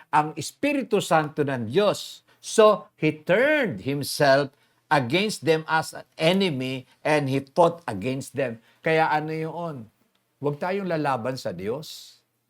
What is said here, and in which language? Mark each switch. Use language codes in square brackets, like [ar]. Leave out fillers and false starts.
[tl] Ang Espiritu Santo ng Diyos. [en] So, He turned Himself against them as an enemy and He fought against them. [tl] Kaya ano yun? Huwag tayong lalaban sa Diyos.